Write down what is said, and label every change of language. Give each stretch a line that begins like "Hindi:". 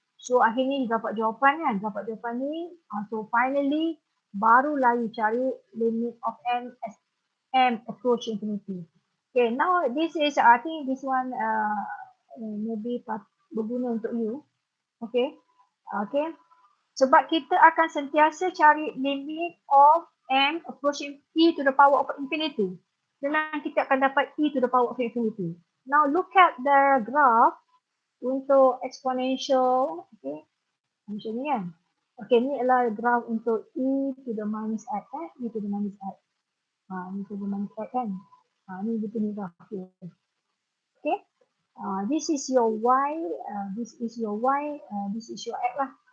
Malay: So akhirnya you dapat jawapan kan, dapat jawapan ni.
English: So finally barulah you cari limit of m as m approach infinity. Okay, now this is, I think this one maybe
Malay: berguna untuk
English: you. Okay, okay.
Malay: Sebab kita akan sentiasa cari
English: limit of m approaching e to the power of infinity.
Malay: Dan kita akan dapat
English: e to the power of infinity. Now look at the graph untuk exponential, okay,
Malay: macam ni kan.
English: Okay,
Malay: ni adalah graph untuk
English: e to the minus x, e to the minus x.
Malay: E to the minus x kan. Ni dia punya graph dia.
English: Okay, this is your y, this is your y, this is your x lah.